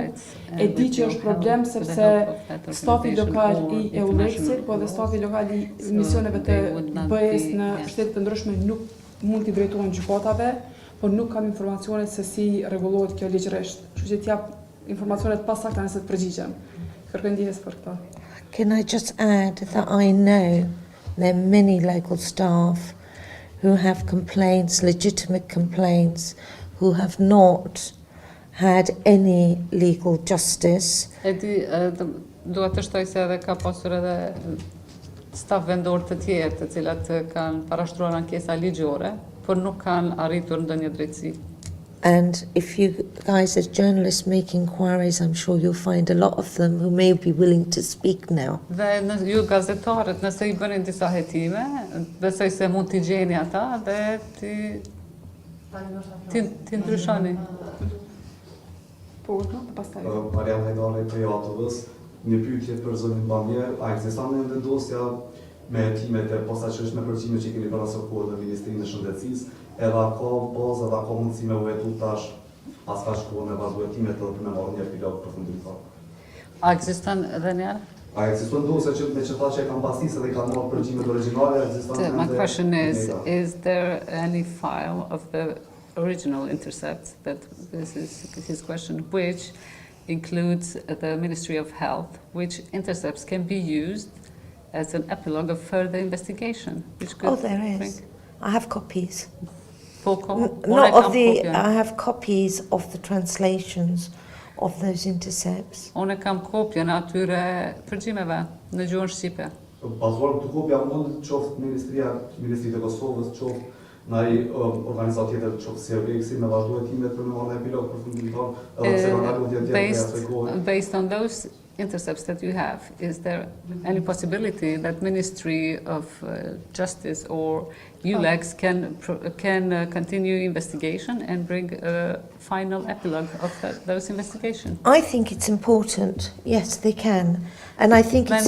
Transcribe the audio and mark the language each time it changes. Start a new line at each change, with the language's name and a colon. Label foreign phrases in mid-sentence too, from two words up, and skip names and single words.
Albanian: E di që është problem sepse stafi lokal I EULEX-it, po dhe stafi lokal I misioneve të BE-s në shtete të ndryshme nuk mund t'i drejtohen gjykatave, por nuk kam informacione se si rregullohet kjo ligjërisht. Kështu që t'jap informacione të pasakta nëse të përgjigjem. Kërkoj ndjesë për këtë.
English: Can I just add that I know there are many local staff who have complaints, legitimate complaints, who have not had any legal justice.
Albanian: E di, duhet të shtoj se edhe ka pasur edhe staf vendor të tjerë të cilat kanë parashtruar ankesa ligjore, por nuk kanë arritur ndonjë drejtësi.
English: And if you guys as journalists make inquiries, I'm sure you'll find a lot of them who may be willing to speak now.
Albanian: Dhe ju gazetarët, nëse I bënin disa hetime, besoj se mund t'i gjeni ata dhe t'i ndryshoni. Po, no, pastaj. Mariam Hajdari për Jatëvës, një pyetje për zonin Bamje, a ekziston ende dosja me hetimet e posaçërisht me përgjime që keni parasokuar në Ministrinë e Shëndetësisë, edhe ka bazë edhe ka mundësi me u hetu tash pas ka shkuar me bazë hetimet edhe për me marrë një epilog përfundimtar. A ekziston edhe një herë? A ekziston dosja që me që tha që e kanë pasisë edhe kanë marrë përgjimet origjinale, ekziston ende?
English: My question is there any file of the original intercept, that this is his question, which includes the Ministry of Health, which intercepts can be used as an epilogue of further investigation? Which could Oh, there is. I have copies. Not of the, I have copies of the translations of those intercepts.
Albanian: Unë kam kopjen atyre përgjimeve në gjuhën shqipe. Bazuar këtë kopja mund të qoftë Ministri të Kosovës, qoftë në ai organizatë tjetër, qoftë si EULEX-i me vazhdu hetimet për me marrë një epilog përfundimtar, edhe se kanë dalë tjetër
English: based on those intercepts that you have, is there any possibility that Ministry of Justice or EULEX can continue investigation and bring a final epilogue of those investigations? I think it's important. Yes, they can. And I think it's